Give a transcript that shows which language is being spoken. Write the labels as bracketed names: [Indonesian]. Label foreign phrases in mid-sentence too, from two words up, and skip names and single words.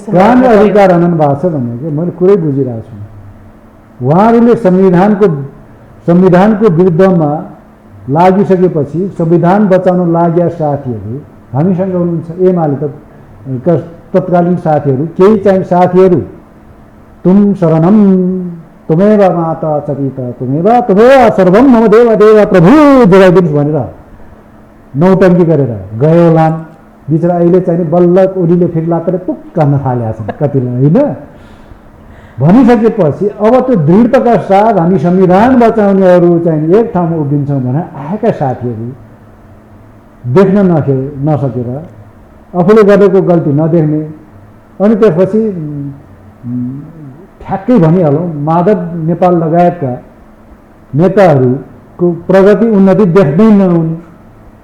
[Nepali] अधिकार हनन भएको छ भनेको मैले कुरै बुझिरहेको छु। उहाँहरूले संविधानको विरुद्धमा लागिसकेपछि संविधान बचाउन लागेका साथीहरू हामीसँग हुनुहुन्छ, एमाले तत्कालीन साथीहरू, केही चाहिँ साथीहरू [Sanskrit] तुम शरणम तुमेव माता च पिता तुमेव सर्वम मम देव देव [Nepali] प्रभु जोगाइदिनुहोस् भनेर नौटङ्की गरेर गयो होलान्। बिचरा अहिले चाहिँ बल्ल ओलीले फेरि लातेर पुक्क गर्न थालेका छन् कतिले होइन। भनिसकेपछि अब त्यो दृढताका साथ हामी संविधान बचाउनेहरू चाहिँ एक ठाउँमा उभिन्छौँ भनेर आएका साथीहरू देख्न नसकेर आफूले गरेको गल्ती नदेख्ने, अनि त्यसपछि ठ्याक्कै भनिहालौँ माधव नेपाल लगायतका नेताहरूको प्रगति उन्नति देख्दै नहुने,